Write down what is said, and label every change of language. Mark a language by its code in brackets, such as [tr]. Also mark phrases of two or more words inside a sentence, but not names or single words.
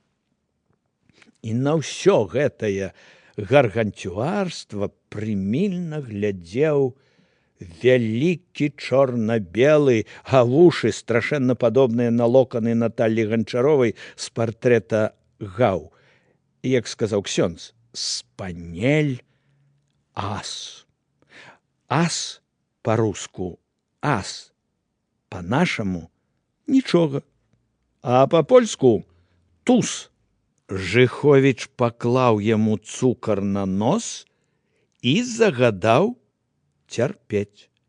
[be] І на ўсё гэтае гарганцюарства прымільна глядзеў вялікі чорна-белы, а вушы страшэнна падобныя на локаны Наталлі Ганчаровай з партрэта Гаў. Як сказаў ксёндз, спанель ас. Ас па-руску ас, па-нашаму нічога, а па-польску туз. Жыховіч паклаў яму цукар на нос і загадаў цярпець.